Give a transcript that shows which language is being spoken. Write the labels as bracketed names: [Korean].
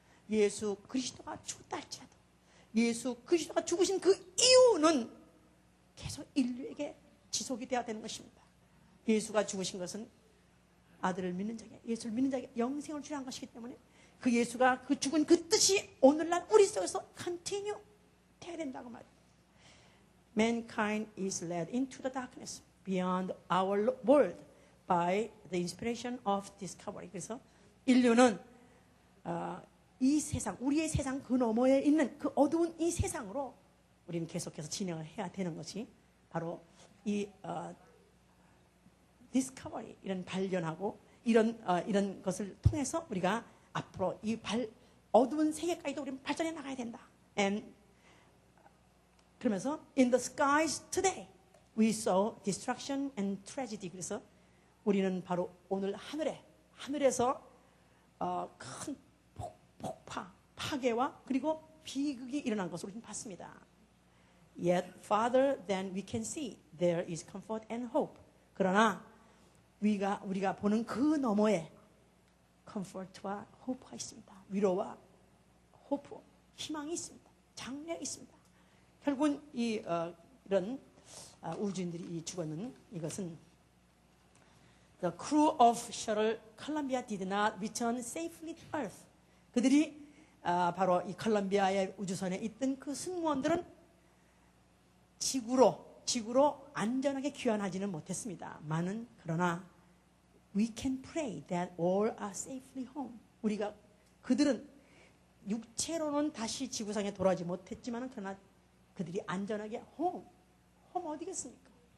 [Korean] 예수 그리스도가 죽었다 할지라도 예수 그리스도가 죽으신 그 이유는 계속 인류에게 지속이 되어야 되는 것입니다. 예수가 죽으신 것은 아들을 믿는 자에게 예수를 믿는 자에게 영생을 주려는 것이기 때문에 그 예수가 그 죽은 그 뜻이 오늘날 우리 속에서 continue 되어야 된다고 말입니다. [English] Mankind is led into the darkness beyond our world by the inspiration of discovery. [Korean] 그래서 인류는 이 세상, 우리의 세상 그 너머에 있는 그 어두운 이 세상으로 우리는 계속해서 진행을 해야 되는 것이 바로 이 discovery 이런 발견하고 이런 것을 통해서 우리가 앞으로 이 어두운 세계까지도 우리는 발전해 나가야 된다. [English] And [Korean] 그러면서 [English] in the skies today we saw destruction and tragedy. [Korean] 그래서 우리는 바로 오늘 하늘에서 큰 폭파, 파괴와 그리고 비극이 일어난 것을 우리는 봤습니다. [English] Yet farther than we can see, there is comfort and hope. [Korean] 그러나 우리가 보는 그 너머에 comfort와 hope가 있습니다. 위로와 hope, 희망이 있습니다. 장래가 있습니다. 결국은 이런 우주인들이 죽었는 이것은 [English] The crew of shuttle Columbia did not return safely to Earth. [Korean] 그들이 바로 이 콜롬비아의 우주선에 있던 그 승무원들은 지구로 안전하게 귀환하지는 못했습니다. 그러나 [English] we can pray that all are safely home. [Korean] 그들은 육체로는 다시 지구상에 돌아오지 못했지만 그러나 그들이 안전하게 홈 어디겠습니까?